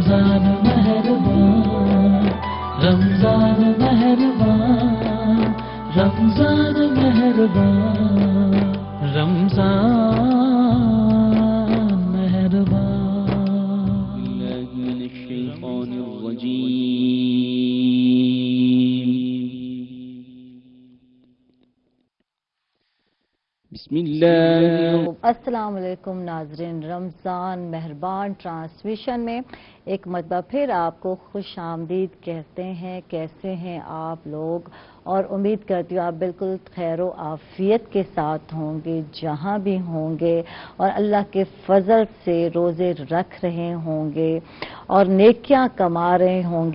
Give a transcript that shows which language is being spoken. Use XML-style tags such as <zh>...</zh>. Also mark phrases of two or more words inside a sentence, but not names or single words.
<ur>رمضان مہربان، رمضان مہربان، رمضان مہربان، رمضان مہربان.</ur> <ar>بالله من الشيطان الرجيم. बिस्मिल्लाह। السلام علیکم</ar> <ur>ناظرین، رمضان مہربان ٹرانسمیشن میں ایک مرتبہ پھر آپ کو خوش آمدید کہتے ہیں. کیسے ہیں آپ لوگ? اور امید کرتی ہوں آپ بالکل خیر و عافیت کے ساتھ ہوں گے جہاں بھی ہوں گے، اور اللہ کے فضل سے روزے رکھ رہے ہوں گے اور نیکیاں کما رہے ہوں گے.</ur>